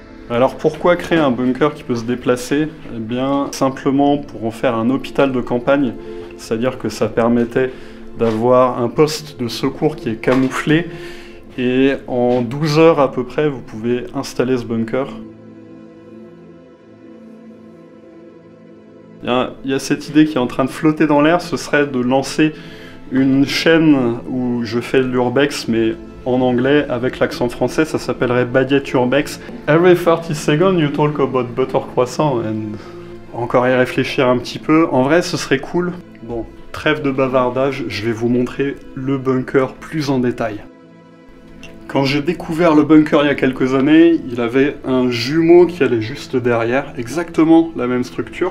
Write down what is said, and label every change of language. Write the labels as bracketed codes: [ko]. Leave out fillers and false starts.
[fr] Alors pourquoi créer un bunker qui peut se déplacer? Eh bien simplement pour en faire un hôpital de campagne, c'est-à-dire que ça permettait d'avoir un poste de secours qui est camouflé, et en 12 heures à peu près, vous pouvez installer ce bunker. Il y a cette idée qui est en train de flotter dans l'air, ce serait de lancer une chaîne où je fais l'urbex, mais en anglais, avec l'accent français, ça s'appellerait Baguette Urbex. [en] Every 30 seconds you talk about butter croissant, and... [fr] Encore y réfléchir un petit peu. En vrai, ce serait cool. Bon, trêve de bavardage, je vais vous montrer le bunker plus en détail. Quand j'ai découvert le bunker il y a quelques années, il avait un jumeau qui allait juste derrière, exactement la même structure.